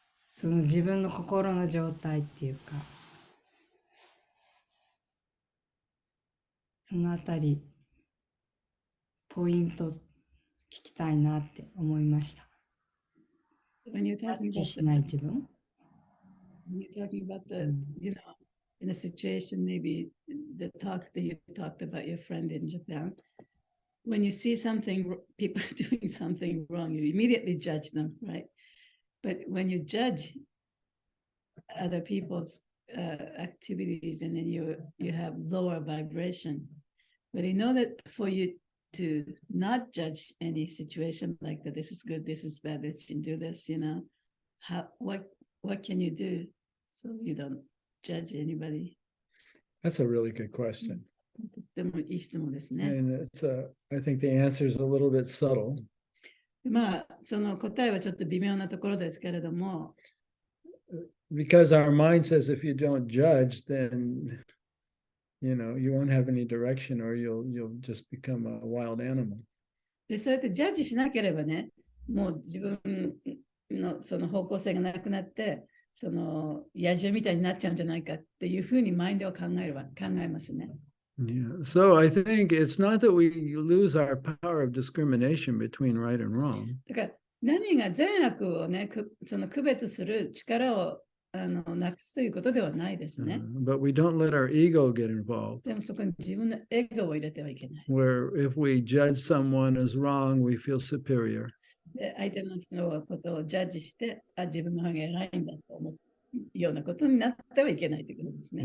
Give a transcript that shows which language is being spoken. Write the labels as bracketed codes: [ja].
[ja] その自分の心の状態っていうか、そのあたり、ポイント聞きたいなって思いました。 [en] When you're [ja] ジャッ [en] talking [ja] ジ [en] about [ja] しない自分。 [en] when you're talking about the, you know, in a situation, maybe the talk that you talked about your friend in Japan, when you see something, people doing something wrong, you immediately judge them, right? But when you judge other people's activities and then you have lower vibration, but in order for you to not judge any situation like that, this is good, this is bad, this can do this, you know, what can you do so you don't judge anybody? That's a really good question. [ja] とってもいい質問ですね。 [en] And I think the answer is a little bit subtle. [ja] まあ、その答えはちょっと微妙なところですけれども、 [en] Because our mind says if you don't judge, then you won't have any direction or you'll just become a wild animal. [ja] でそうやってジャッジしなければね、もう自分のその方向性がなくなって、その野獣みたいになっちゃうんじゃないかっていうふうにマインドは考えますね。 [en] Yeah. So I think it's not that we lose our power of discrimination between right and wrong. [ja] だから何が善悪をね、その区別する力をなくすということではないですね。 [en] But we don't let our ego get involved. [ja] でもそこに自分のエゴを入れてはいけない。 [en] Where if we judge someone as wrong, we feel superior. [ja] で相手の人のことをジャッジして、自分の方が偉いんだと思うようなことになってはいけないということですね。